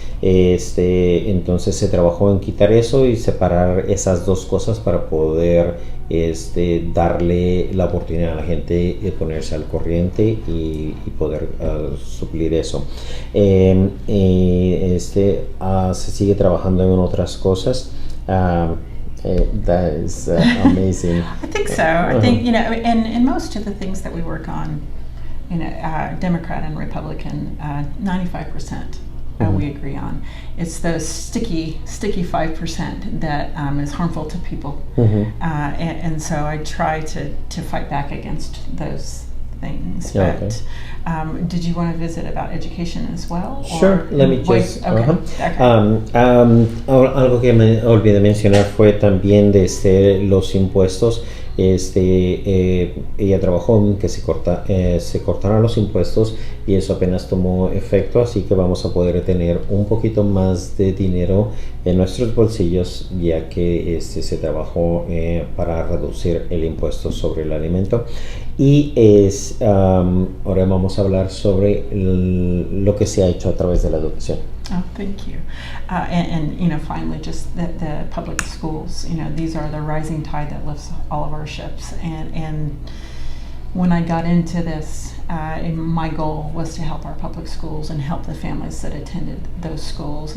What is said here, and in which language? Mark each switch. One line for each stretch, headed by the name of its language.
Spanish: Entonces se trabajó en quitar eso y separar esas dos cosas para poder darle la oportunidad a la gente de ponerse al corriente y poder suplir eso. Se sigue trabajando en otras cosas.
English: That is amazing. I think so. I think, and most of the things that we work on, Democrat and Republican, 95% we agree on. It's the sticky 5% that is harmful to people. And so I try to fight back against those things. But did you want to visit about education as well? Sure, let me just... Okay.
Spanish: Algo que me olvidé mencionar fue también los impuestos. Ella trabajó en que se cortaran los impuestos, y eso apenas tomó efecto, así que vamos a poder tener un poquito más de dinero en nuestros bolsillos, ya que se trabajó para reducir el impuesto sobre el alimento. Y ahora vamos a hablar sobre lo que se ha hecho a través de la educación.
English: Oh, thank you. And finally, just the public schools, these are the rising tide that lifts all of our ships. And when I got into this, my goal was to help our public schools and help the families that attended those schools.